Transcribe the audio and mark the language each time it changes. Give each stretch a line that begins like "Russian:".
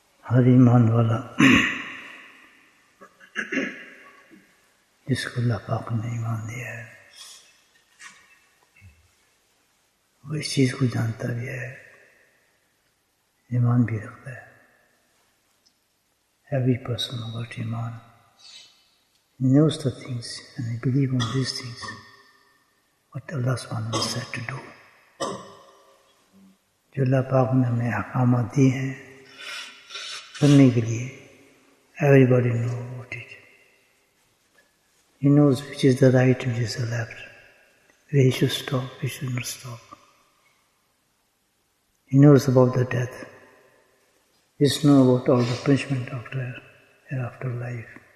Hindi: हर ईमान वाला जिसको अल्लाह पाक ने ईमान दिया है वो इस चीज़ को जानता भी है, ईमान भी रखता है.
English: Every person who got ईमान knows the things and he believes on these things what Allah subhanahu wa ta'ala said to do.
Hindi: जो अल्लाह पाक ने हमें अहकामात दिए हैं करने के लिए,
English: everybody knows what it is. He knows which is the right, which is the left, where he should stop, he should not stop. He knows about the death. He knows about all the punishment after life.